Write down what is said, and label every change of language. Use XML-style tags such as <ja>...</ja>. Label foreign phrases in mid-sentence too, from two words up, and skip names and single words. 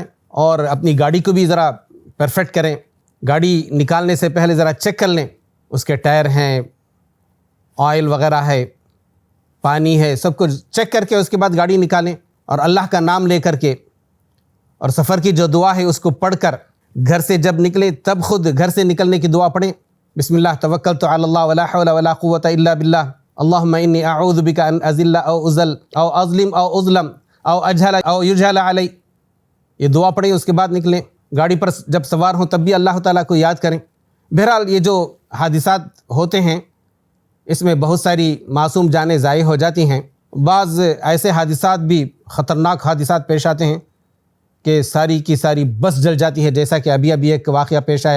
<ur>اور اپنی گاڑی کو بھی ذرا پرفیکٹ کریں، گاڑی نکالنے سے پہلے ذرا چیک کر لیں، اس کے ٹائر ہیں، آئل وغیرہ ہے، پانی ہے، سب کچھ چیک کر کے اس کے بعد گاڑی نکالیں، اور اللہ کا نام لے کر کے، اور سفر کی جو دعا ہے اس کو پڑھ کر گھر سے جب نکلیں تب خود گھر سے نکلنے کی دعا پڑھیں۔</ur> <ar>بسم اللہ توکلت علی اللہ ولا حول ولا قوۃ الا باللہ، اللہم انی اعوذ بک ان اذل او اذل او اظلم او اظلم او اجہل او یجہل علی،</ar> <ur>یہ دعا پڑھیں، اس کے بعد نکلیں۔ گاڑی پر جب سوار ہوں تب بھی اللہ تعالیٰ کو یاد کریں۔ بہرحال یہ جو حادثات ہوتے ہیں اس میں بہت ساری معصوم جانیں ضائع ہو جاتی ہیں۔ بعض ایسے حادثات بھی خطرناک حادثات پیش آتے ہیں کہ ساری کی ساری بس جل جاتی ہے، جیسا کہ ابھی ایک واقعہ پیش آیا۔</ur>